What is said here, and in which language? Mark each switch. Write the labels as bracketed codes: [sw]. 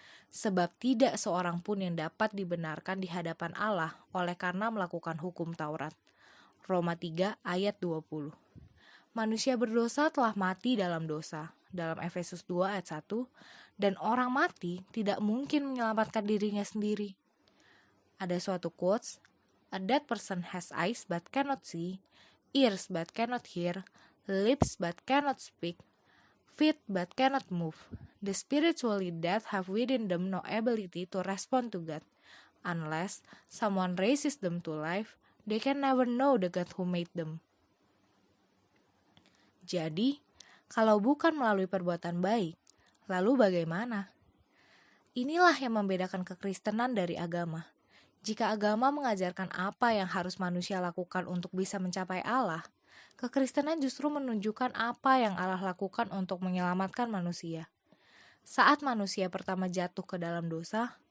[id] Sebab tidak seorang pun yang dapat dibenarkan di hadapan Allah oleh karena melakukan hukum Taurat. Roma 3 ayat 20. Manusia berdosa telah mati dalam dosa, dalam Efesus 2 ayat 1, dan orang mati tidak mungkin menyelamatkan dirinya sendiri. Ada suatu quotes, [en] "A dead person has eyes but cannot see, ears but cannot hear, lips but cannot speak, feet but cannot move. The spiritually dead have within them no ability to respond to God. Unless someone raises them to life, they can never know the God who made them." [id] Jadi, kalau bukan melalui perbuatan baik, lalu bagaimana? Inilah yang membedakan kekristenan dari agama. Jika agama mengajarkan apa yang harus manusia lakukan untuk bisa mencapai Allah, kekristenan justru menunjukkan apa yang Allah lakukan untuk menyelamatkan manusia. Saat manusia pertama jatuh ke dalam dosa,